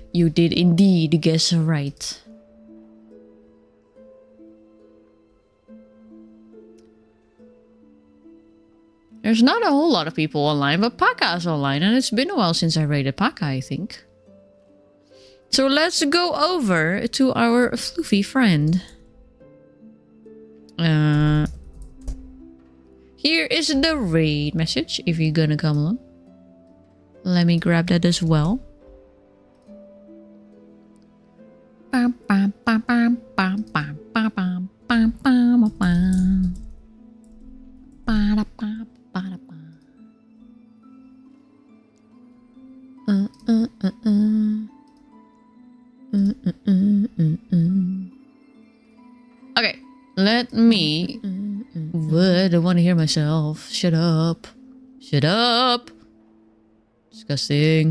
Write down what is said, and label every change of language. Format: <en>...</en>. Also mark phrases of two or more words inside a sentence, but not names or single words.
<en>You did indeed guess right. There's not a whole lot of people online, but Paka's online, and it's been a while since I raided Paka, I think. So let's go over to our floofy friend. Here is the raid message, if you're gonna come along. Let me grab that as well. Bam, bam, bam, bam, bam, bam, bam, bam, bam, bam, bam. Ba-da-ba, ba-da-ba. Okay, let me... What? I don't want to hear myself. Shut up. Shut up. Disgusting.</en>